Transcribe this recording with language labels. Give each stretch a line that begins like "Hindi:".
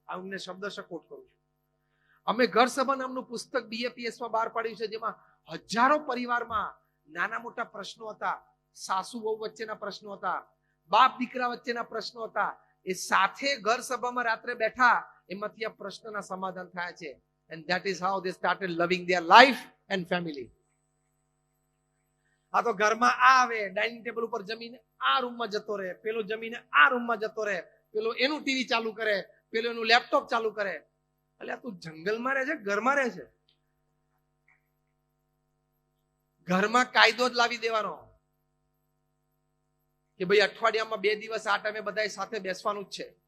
Gujarati: આ હું શબ્દશ કોટ કરું છું. અમે ઘર સભા નામનું પુસ્તક BAPS માં બહાર પાડ્યું છે, જેમાં હજારો પરિવારમાં નાના મોટા પ્રશ્નો હતા, સાસુ વહુ વચ્ચેના પ્રશ્નો હતા, બાપ દીકરા વચ્ચેના પ્રશ્નો હતા. એ સાથે ઘર સભામાં રાત્રે બેઠા, એમાંથી આ પ્રશ્નના સમાધાન થયા છે.
English: And that is how they started loving their life and family.
Gujarati: આ તો ઘરમાં આવે, ડાઇનિંગ ટેબલ ઉપર જમીને આ રૂમમાં જતો રહે, પેલો જમીને આ રૂમમાં જતો રહે, પેલો એનું ટીવી ચાલુ કરે, પેલો એનું લેપટોપ ચાલુ કરે. એટલે તું જંગલમાં રહે છે, ઘરમાં રહે છે? ઘરમાં કાયદો જ લાવી દેવાનો કે ભાઈ અઠવાડિયામાં 2 દિવસ આ ટાઈમે બધા સાથે બેસવાનું જ છે.